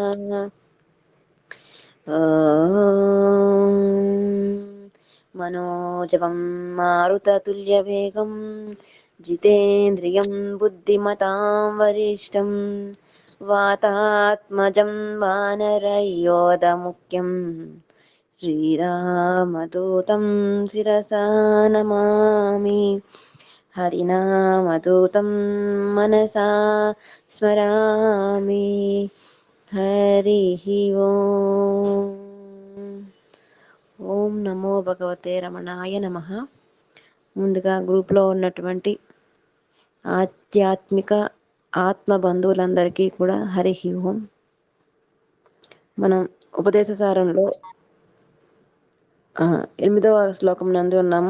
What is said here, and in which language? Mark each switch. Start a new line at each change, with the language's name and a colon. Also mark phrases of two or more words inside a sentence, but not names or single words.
Sanskrit: मनोजवं मारुततुल्यवेगं जितेन्द्रियं बुद्धिमतां वरिष्ठं वातात्मजं वानरयोधमुख्यं श्रीरामदूतं शिरसा नमामि। हरिनामदूतं मनसा स्मरामि। हरिः ओम्। ఓం నమో భగవతే రమణాయ నమః.
Telugu: ముందుగా గ్రూప్లో ఉన్నటువంటి ఆధ్యాత్మిక ఆత్మ బంధువులందరికీ కూడా
Sanskrit: హరి ఓం.
Telugu: మనం ఉపదేశ సారంలో 8వ శ్లోకం నందు ఉన్నాము.